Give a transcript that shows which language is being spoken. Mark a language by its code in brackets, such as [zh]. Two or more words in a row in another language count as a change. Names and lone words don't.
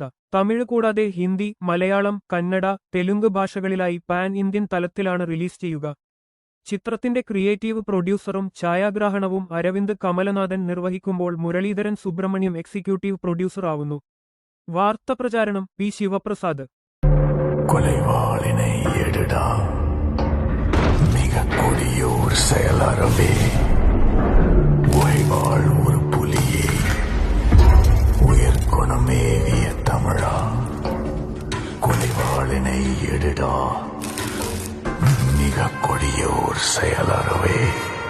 [ml] തമിഴ് കൂടാതെ ഹിന്ദി, മലയാളം, കന്നഡ, തെലുങ്ക് ഭാഷകളിലായി [en] pan Indian [ml] തലത്തിലാണ് റിലീസ് ചെയ്യുക. ചിത്രത്തിന്റെ [en] creative producerum [ml] ഛായാഗ്രാഹണവും അരവിന്ദ് കമലനാഥൻ നിർവഹിക്കുമ്പോൾ മുരളീധരൻ സുബ്രഹ്മണ്യം [en] executive producer [ml] ആവുന്നു. വാർത്തപ്രചാരണം P. ശിവപ്രസാദ്. [ta] கொலைவாளினை எடுடா மிக கொடியோர் செயலறவே உழைவாள் ஒரு புலியே உயர்குணமேவிய தமிழா கொலைவாளினை எடுடா மிக கொடியோர் செயலறவே